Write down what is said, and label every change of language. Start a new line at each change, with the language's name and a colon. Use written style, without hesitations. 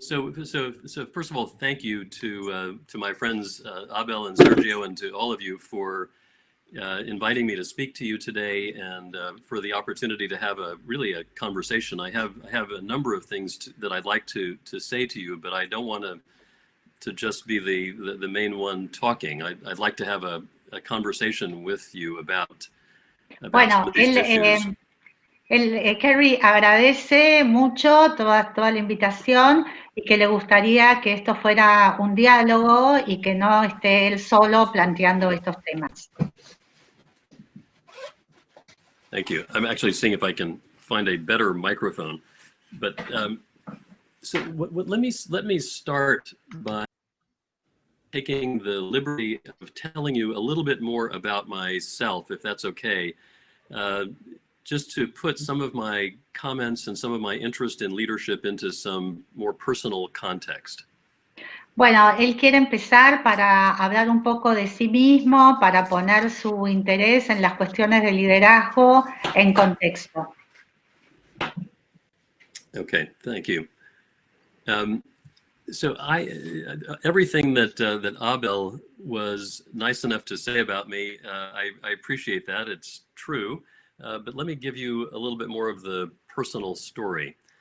English: So first of all, thank you to my friends Abel and Sergio and to all of you for inviting me to speak to you today and for the opportunity to have a conversation. I have a number of things that I'd like to say to you, but I don't want to just be the main one talking. I'd like to have a conversation with you about some
Spanish: Bueno,
English: of these issues.
Spanish: Kerry agradece mucho toda la invitación y que le gustaría que esto fuera un diálogo y que no esté él solo planteando estos temas.
English: Thank you. I'm actually seeing if I can find a better microphone, but so let me start by taking the liberty of telling you a little bit more about myself, if that's okay, just to put some of my comments and some of my interest in leadership into some more personal context.
Spanish: Bueno, él quiere empezar para hablar un poco de sí mismo, para poner su interés en las cuestiones de liderazgo en contexto.
English: Okay, thank you. So everything that Abel was nice enough to say about me, I appreciate that. It's true. But let me give you a little bit more of the personal story.